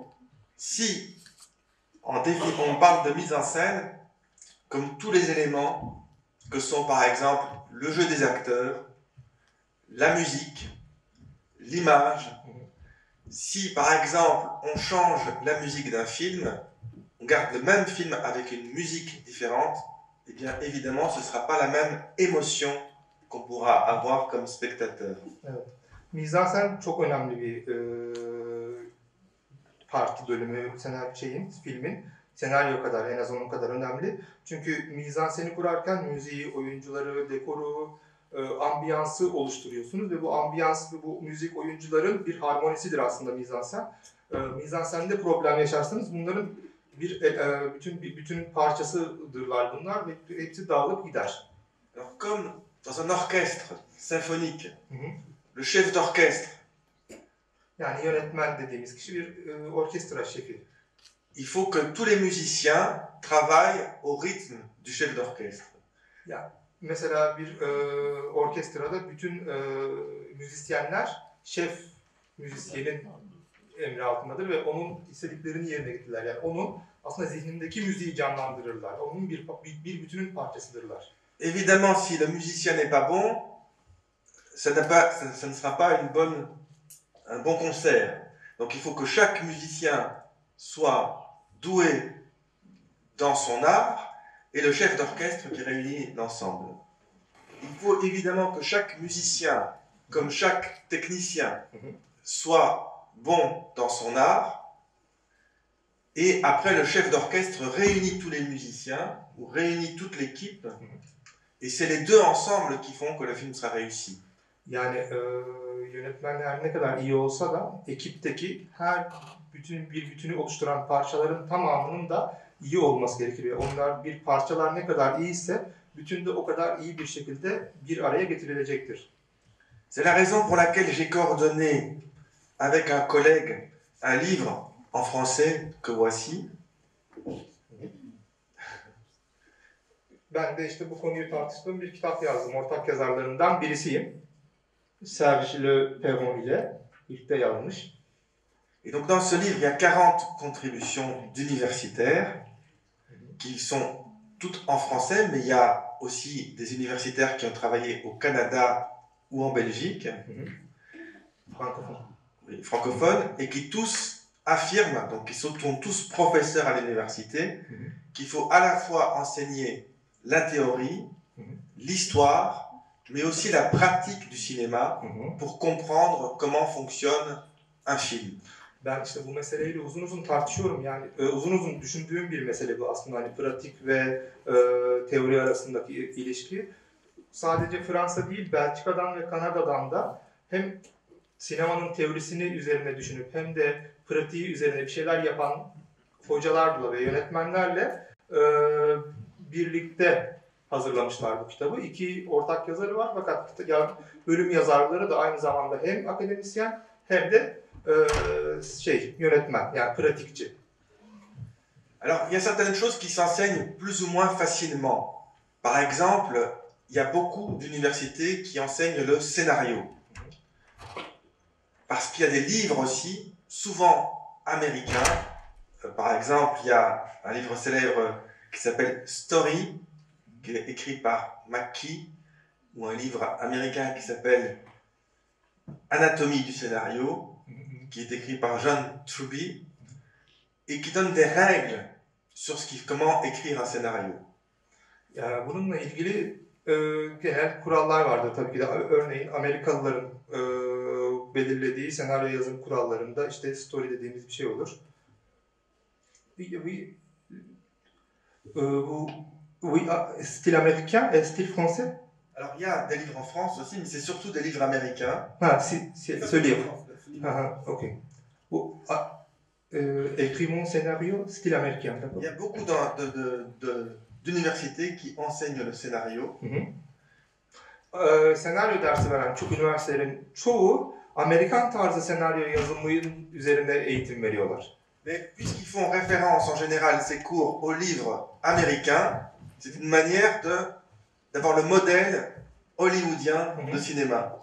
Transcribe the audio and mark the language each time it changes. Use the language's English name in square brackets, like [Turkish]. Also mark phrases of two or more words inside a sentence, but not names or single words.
[French] Si on parle de mise en scène comme tous les éléments que sont par exemple le jeu des acteurs, la musique, l'image. Si par exemple on change la musique d'un film, on garde le même film avec une musique différente, eh bien évidemment ce ne sera pas la même émotion qu'on pourra avoir comme spectateur. [Turkish] Evet. Mizansen çok önemli bir parti bölümü filmin. Senaryo kadar, en az onun kadar önemli. Çünkü mizanseni kurarken müziği, oyuncuları, dekoru, ambiyansı oluşturuyorsunuz ve bu ambiyans ve bu müzik oyuncuların bir harmonisidir aslında mizansen. Mizansende problem yaşarsanız bunların bütün parçasıdırlar bunlar ve hepsi dağılıp gider. [French] Alors comme dans un orchestre symphonique, le chef d'orchestre, [Turkish] yani yönetmen dediğimiz kişi bir orkestra şefi. [French] Il faut que tous les musiciens travaillent au rythme du chef d'orchestre. [Turkish] Yani mesela bir orkestrada bütün müzisyenler şef müzisyenin emri altındadır ve onun istediklerini yerine getirirler. Yani onun aslında zihnindeki müziği canlandırırlar. Onun bir bütünün parçasıdırlar. [French] Évidemment, si le musicien n'est pas bon, ça ne sera pas un bon concert. Donc il faut que chaque musicien soit doué dans son art et le chef d'orchestre qui réunit l'ensemble. Il faut évidemment que chaque musicien, comme chaque technicien, soit bon dans son art. Et après, le chef d'orchestre réunit tous les musiciens ou réunit toute l'équipe. Et c'est les deux ensemble qui font que le film sera réussi. [Turkish] Yani yönetmenler ne kadar iyi olsa da ekipteki bir bütünü oluşturan parçaların tamamının da iyi olması gerekir. Onlar parçalar ne kadar iyiyse bütün de o kadar iyi bir şekilde bir araya getirilecektir. [French] C'est la raison pour laquelle j'ai coordonné avec un collègue un livre en français que voici. [Turkish] Ben de işte bu konuyu tartıştığım bir kitap yazdım. Ortak yazarlarından birisiyim. Serge Le Perron ile birlikte yazmış. [French] Et donc dans ce livre, il y a 40 contributions d'universitaires qui sont toutes en français, mais il y a aussi des universitaires qui ont travaillé au Canada ou en Belgique, francophones, et qui tous affirment, donc ils sont tous professeurs à l'université, qu'il faut à la fois enseigner la théorie, l'histoire, mais aussi la pratique du cinéma pour comprendre comment fonctionne un film. [Turkish] Ben işte bu meseleyle uzun uzun tartışıyorum. Yani uzun uzun düşündüğüm bir mesele bu aslında. Hani pratik ve teori arasındaki ilişki. sadece Fransa değil, Belçika'dan ve Kanada'dan da hem sinemanın teorisini üzerine düşünüp hem de pratiği üzerine bir şeyler yapan hocalarla ve yönetmenlerle birlikte hazırlamışlar bu kitabı. İki ortak yazarı var fakat bölüm yazarları da aynı zamanda hem akademisyen hem de yönetmen, yani pratikçi. [French] Alors, il y a certaines choses qui s'enseignent plus ou moins facilement. Par exemple, il y a beaucoup d'universités qui enseignent le scénario. Parce qu'il y a des livres aussi, souvent américains. Par exemple, il y a un livre célèbre qui s'appelle Story, qui est écrit par McKee, ou un livre américain qui s'appelle Anatomie du scénario, qui est écrit par John Truby, et qui donne des règles sur comment écrire un scénario. [Turkish] Yani bununla ilgili genel kurallar vardır tabii ki de. Örneğin Amerikalıların belirlediği senaryo yazım kurallarında işte story dediğimiz bir şey olur. [French] Style américain, style français. Alors il y a des livres en France aussi, mais c'est surtout des livres américains. Ha, ce livre. Ok. Écris mon scénario, style américain. Il y a beaucoup d'universités qui enseignent le scénario. [Turkish] Senaryo dersi veren çok üniversitelerin çoğu Amerikan tarzı senaryo yazımının üzerine eğitim veriyorlar. [French] Mais puisqu'ils font référence en général ces cours aux livres américains, c'est une manière d'avoir le modèle hollywoodien de cinéma.